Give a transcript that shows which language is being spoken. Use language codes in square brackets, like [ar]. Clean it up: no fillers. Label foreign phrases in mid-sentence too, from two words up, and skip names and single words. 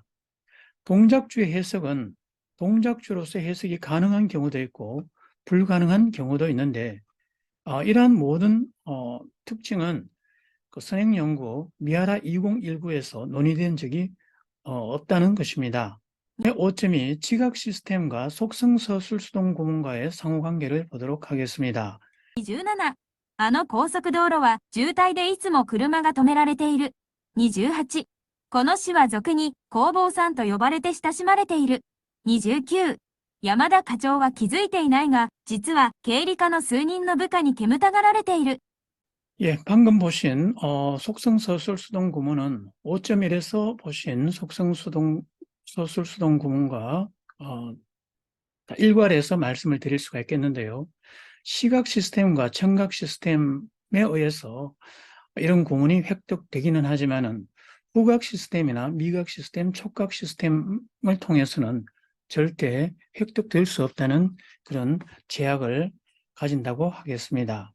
[ko] 동작주의 해석은 동작주로서 해석이 가능한 경우도 있고 불가능한 경우도 있는데 이러한 모든 특징은 그 선행연구 미하라 2019에서 논의된 적이 없다는 것입니다. 5점이 지각 시스템과 속성서술수동 구문과의 상호관계를 보도록 하겠습니다. [ja] 27、あの高速道路は渋滞でいつも車が止められている。28、この市は俗に工房さんと呼ばれて親しまれている。29、山田課長は気づいていないが、実は経理課の数人の部下に煙たがられている。 [ko] 예, 방금 보신 속성서술수동 구문은 5.1에서 보신 속성서술수동 구문과 일괄해서 말씀을 드릴 수가 있겠는데요. 시각 시스템과 청각 시스템에 의해서 이런 구문이 획득되기는 하지만은 후각 시스템이나 미각 시스템, 촉각 시스템을 통해서는 절대 획득될 수 없다는 그런 제약을 가진다고 하겠습니다.